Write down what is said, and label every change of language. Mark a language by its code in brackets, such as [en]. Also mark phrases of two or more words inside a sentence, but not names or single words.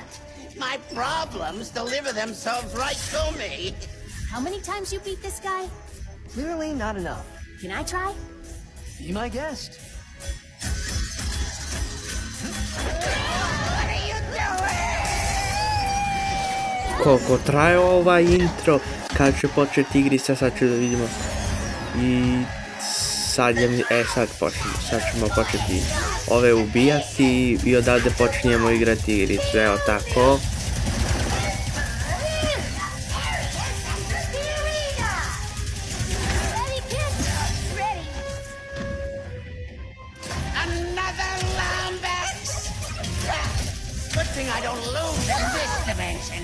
[en] My problems deliver themselves right to me. How many times you beat this guy? Clearly not enough. Can I try? Be my guest. What are you doing? [sr] Koliko traje ovaj intro, kad će početi igrica, sad ću da vidimo. I sad ćemo početi ove ubijati i odavde počinjemo igrati igricu, evo tako. [en] Another Lambex? Good thing I don't lose in this dimension.